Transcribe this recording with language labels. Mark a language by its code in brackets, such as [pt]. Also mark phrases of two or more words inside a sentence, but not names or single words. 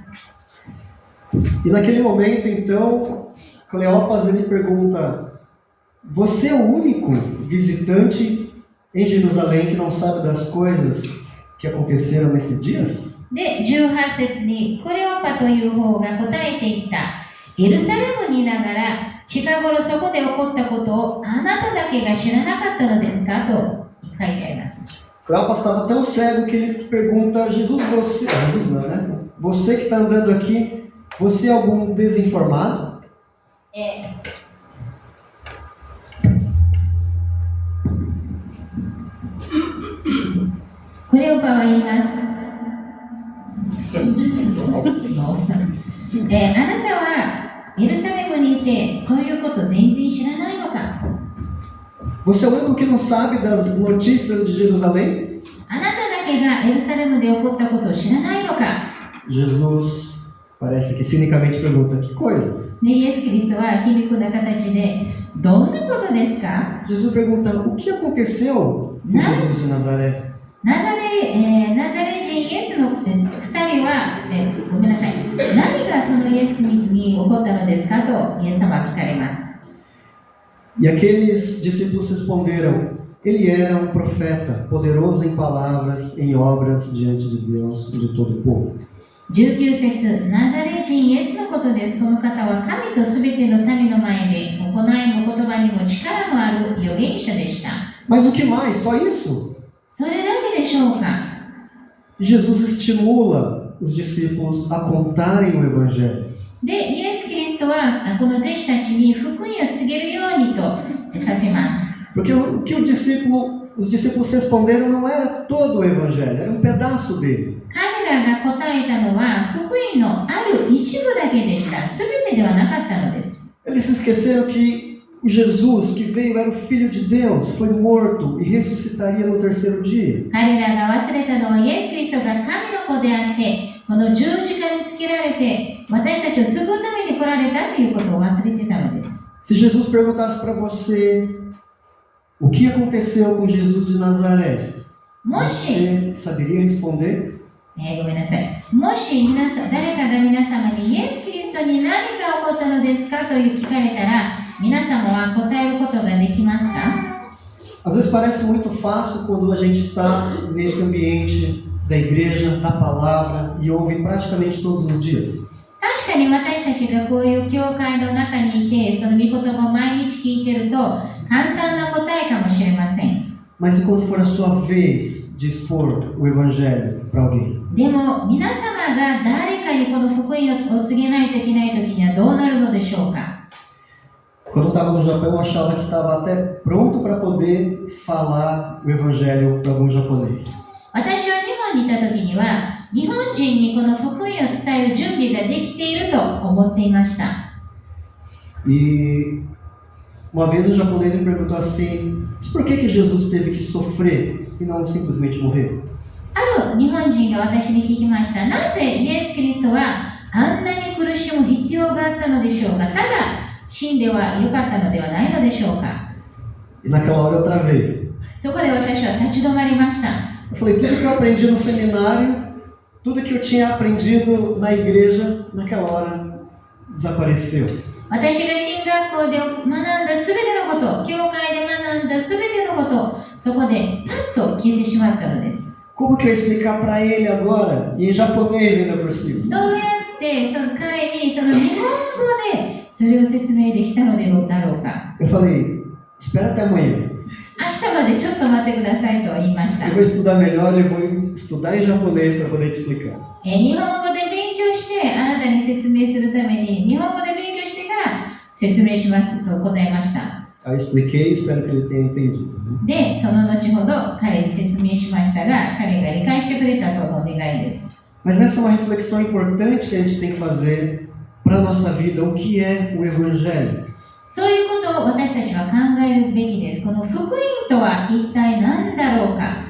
[pt] E naquele momento, então, Cleopas ele pergunta: você é o único visitante em Jerusalém que não sabe das coisas que aconteceram nesses dias? [ja] で、18節にクレオパという方が答えていった。エルサレムにいながら近頃そこで起こったことをあなただけが知らなかったのですかと書いてあります。 [pt] Cleopas estava tão cego que ele pergunta a Jesus: Jesus não, né? Você que está andando aqui, você é algum desinformado? [ja] クレオパは言います。あなたはエルサレムにいてそういうこと全然知らないのか？ [pt] Você é o único que não sabe das notícias de Jerusalém? [ja] あなただけがエルサレムで起こったことを知らないのか？ [pt] Jesus parece que cinicamente pergunta: que coisas? [ja] イエス・キリストは皮肉な形でどんなことですか？ [pt] Jesus pergunta: o que aconteceu com Jesus de Nazaré? [ja] ナザレ人イエスの2人は、ごめんなさい。何がそのイエスに起こったのですかとイエス様は聞かれます。 [pt] E aqueles discípulos responderam: ele era um profeta, poderoso em palavras, em obras diante de Deus e de todo o povo. [ja] 19 節、ナザレ人イエスのことです。この方は神とすべての民の前で行いも言葉にも力のある預言者でした。 [pt] Mas o que mais? Só isso? [ja] それだけでしょうか？ [pt] Jesus estimula os discípulos a contarem o Evangelho. [ja] で、イエス・キリストはこの弟子たちに福音を告げるようにとさせます。 [pt] Porque o que os discípulos responderam não era todo o Evangelho, era um pedaço dele. [ja] 彼らが答えたのは福音のある一部だけでした。すべてではなかったのです。 [pt] Eles se esqueceram que o Jesus que veio era o Filho de Deus, foi morto e ressuscitaria no terceiro dia. [ja] 彼らが忘れたのはイエス・キリストが神の子であって、この十字架につけられて私たちを救うために来られたということを忘れてたのです。 [pt] Se Jesus perguntasse para você o que aconteceu com Jesus de Nazaré, [ja] もし、 [pt] você saberia responder? [ja] ごめんなさい。もし誰かが皆様にイエス・キリストに何が起こったのですかと聞かれたら、皆様は答えることができますか？ [pt] Às vezes parece muito fácil quando a gente está nesse ambiente da igreja, da palavra e ouve praticamente todos os dias. [ja] 確かに私たちがこういう教会の中にいて、その御言葉を毎日聞いてると簡単な答えかもしれません。 [pt] Mas e quando for a sua vez de expor o evangelho para alguém? [ja] でも皆様が誰かにこの福音を告げないといけない時にはどうなるのでしょうか？ [pt] Quando eu estava no Japão, eu achava que estava até pronto para poder falar o evangelho para algum japonês. [ja] 私は日本にいた時には日本人にこの福音を伝える準備ができていると思っていました。 [pt] E uma vez um japonês me perguntou assim: mas por que Jesus teve que sofrer e não simplesmente morrer? [ja] ある日本人が私に聞きました。なぜイエス・キリストはあんなに苦しむ必要があったのでしょうか？ただ死んではよかったのではないのでしょうか？ [pt] E naquela hora eu travei. [ja] そこで私は立ち止まりました。 [pt] Eu falei, tudo que eu aprendi no seminário, tudo que eu tinha aprendido na igreja, naquela hora desapareceu. [ja] 私が進学校で学んだすべてのこと、教会で学んだすべてのこと、そこでパッと消えてしまったのです。 [pt] Como que eu ia explicar para ele agora? E em japonês ainda por cima. [ja] どうやってその彼にその日本語でそれを説明できたのだろうか。 [pt] Eu falei, espera até amanhã. [ja] 明日までちょっと待ってくださいと言いました。 [pt] Eu vou estudar melhor e vou estudar em japonês para poder te explicar. [ja] 日本語で勉強してあなたに説明するために日本語で勉強してから説明しますと答えました。 [pt] Aí eu expliquei e espero que ele tenha entendido. [ja] で、その後ほど彼に説明しましたが、彼が理解してくれたとの願いです。 [pt] Mas essa é uma reflexão importante que a gente tem que fazer para a nossa vida. O que é o Evangelho? [ja] そういうことを私たちは考えるべきです。この福音とは一体何だろうか。